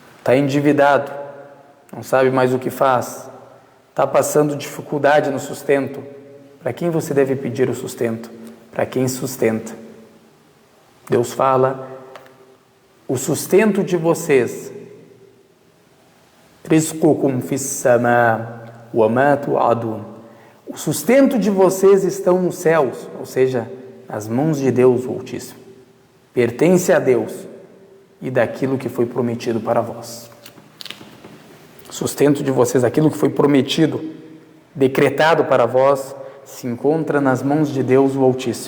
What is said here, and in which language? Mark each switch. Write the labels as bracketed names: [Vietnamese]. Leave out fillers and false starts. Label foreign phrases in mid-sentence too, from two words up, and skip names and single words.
[Portuguese] está endividado, não sabe mais o que faz, está passando dificuldade no sustento, para quem você deve pedir o sustento? Para quem sustenta. Deus fala, o sustento de vocês, [Arabic] رزقكم في السماء وما توعدون. [Portuguese] O sustento de vocês estão nos céus, ou seja, nas mãos de Deus, o Altíssimo. Pertence a Deus e daquilo que foi prometido para vós. O sustento de vocês, aquilo que foi prometido, decretado para vós, se encontra nas mãos de Deus, o Altíssimo.